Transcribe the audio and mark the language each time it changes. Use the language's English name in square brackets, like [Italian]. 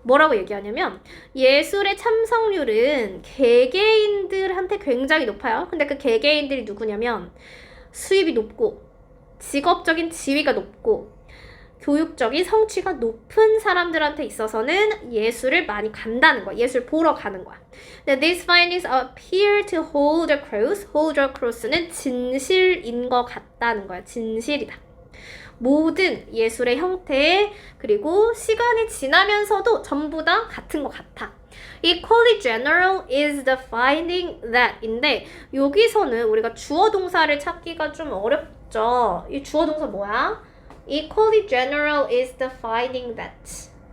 [Korean] 뭐라고 얘기하냐면 예술의 참석률은 개개인들한테 굉장히 높아요. 근데 그 개개인들이 누구냐면 수입이 높고 직업적인 지위가 높고 교육적인 성취가 높은 사람들한테 있어서는 예술을 많이 간다는 거야. 예술 보러 가는 거야. [English] These findings appear to hold truth. [Korean] hold truth는 진실인 것 같다는 거야. 진실이다. 모든 예술의 형태 그리고 시간이 지나면서도 전부 다 같은 것 같아. [English] Equally general is the finding that [Korean] 인데 여기서는 우리가 주어 동사를 찾기가 좀 어렵죠. 이 주어 동사 뭐야? [English] Equally general is the finding that.